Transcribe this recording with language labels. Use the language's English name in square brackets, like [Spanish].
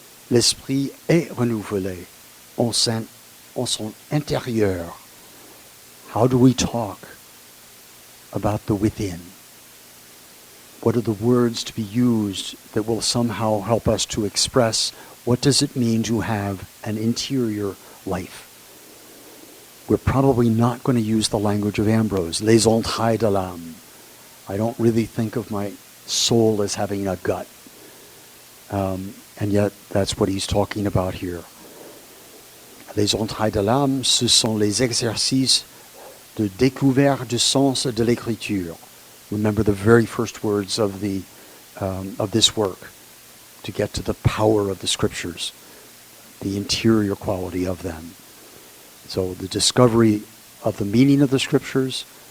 [French] L'esprit est renouvelé en son intérieur. [English] How do we talk about the within? What are the words to be used that will somehow help us to express what does it mean to have an interior life? We're probably not going to use the language of Ambrose, [French] les entrailles de l'âme. [English] I don't really think of my soul as having a gut. And yet that's what he's talking about here. [French] Les entrailles de l'âme, ce sont les exercices de découverte du sens de l'écriture. [English] Remember the very first words of this work, to get to the power of the scriptures, the interior quality of them. So the discovery of the meaning of the scriptures,